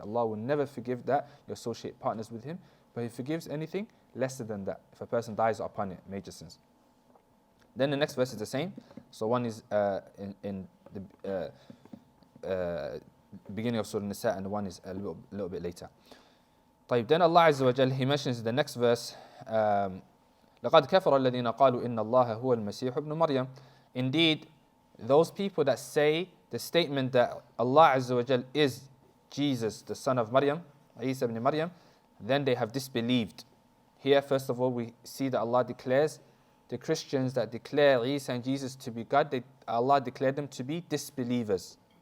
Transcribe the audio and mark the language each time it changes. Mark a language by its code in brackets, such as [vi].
[en] Allah will never forgive that you associate partners with Him, but He forgives anything lesser than that if a person dies upon it, major sins. Then the next verse is the same. So one is in the beginning of Surah Nisa, and the one is a little bit later. [ar] طيب, [en] then Allah Azza wa Jal, He mentions the next verse, [ar] لَقَدْ كَفَرَ الَّذِينَ قَالُوا إِنَّ اللَّهَ هُوَ الْمَسِيحُ ابْنُ مَرْيَمَ. [en] Indeed, those people that say the statement that Allah Azza wa Jal is Jesus, the son of Maryam, Isa ibn Maryam, then they have disbelieved. Here, first of all, we see that Allah declares the Christians that declare Isa and Jesus to be God, Allah declared them to be disbelievers.